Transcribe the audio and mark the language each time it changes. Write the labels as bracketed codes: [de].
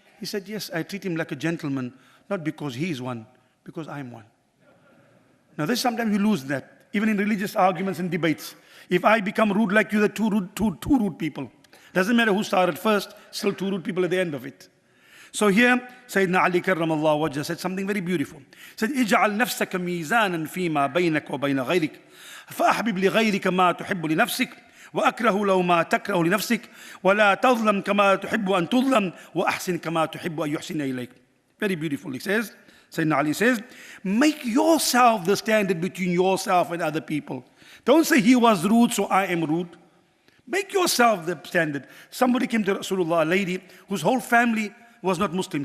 [en] He said, yes, I treat him like a gentleman, not because he is one, because I'm one. Now this sometimes you lose that, even in religious arguments and debates. If I become rude like you, there are two rude people. Doesn't matter who started first, still two rude people at the end of it. So here, Sayyidina Ali karramallahu wajhah said something very beautiful. [ar] He said, اجعل نفسك ميزانا فيما بينك وبين غيرك فأحبب لغيرك ما تحب لنفسك وأكره لو ما تكره لنفسك ولا تظلم كما تحب أن تظلم وأحسن كما تحب أن يحسن إليك. [en] Very beautiful, he says. Sayyidina Ali says, make yourself the standard between yourself and other people. Don't say he was rude, so I am rude. Make yourself the standard. Somebody came to Rasulullah, a lady whose whole family was not Muslim.